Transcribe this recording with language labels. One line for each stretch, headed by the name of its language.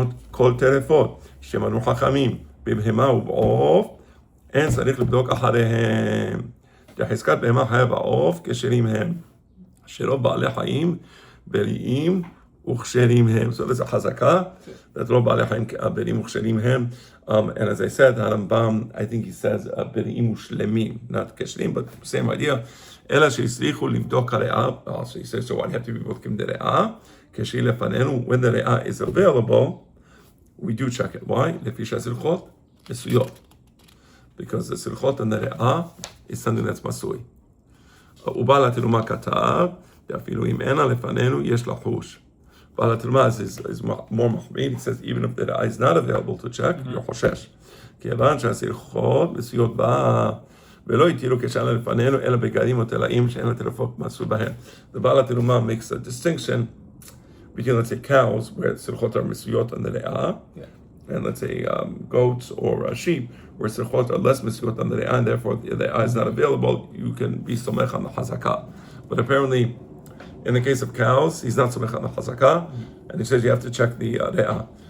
Hebrew: כל טרפות שמנו חכמים בבהמה ובעוף, אין צריך לבדוק אחריהם. חזקת בהמה חיה בעוף כשרים הם, שלא בעלי חיים, בריאים וכשרים הם.
English: So there's a
Hebrew: חזקה, that לא בעלי חיים בריאים וכשרים הם.
English: And as I said, Rambam, I think he says
Hebrew: בריאים ושלמים,
English: not כשרים, but same idea.
Hebrew: אלא שהצליחו לבדוק הריאה,
English: so he says, so I have to be
Hebrew: בודקים דריאה, כשהיא לפנינו,
English: when the ריאה is available, we do check it. Why?
Hebrew: לפי שהסלחות מסויות.
English: Because the סלחות and the ריאה is something that's מסוי.
Hebrew: ובעל התרומה כתב, ואפילו אם אינה לפנינו, יש לחוש.
English: בעל התרומה is more מחמיר. He says, even if the eye is not available to check, you're חושש.
Hebrew: כיוון שהסלחות מסויות בה, ולא יתירו כשאלה לפנינו, אלא בגדים או תלאים שאין לטרפות מסו בהן.
English: The בעל התרומה makes a distinction between, let's say, cows, where סלחות are מסויות on the ריאה, and let's say goats or sheep, where sirchot are less mesuyot on the eye, and therefore the eye is not available, you can be somech on the chazakah. But apparently, in the case of cows, he's not somech on the chazakah, and he says you have to check the re'ah.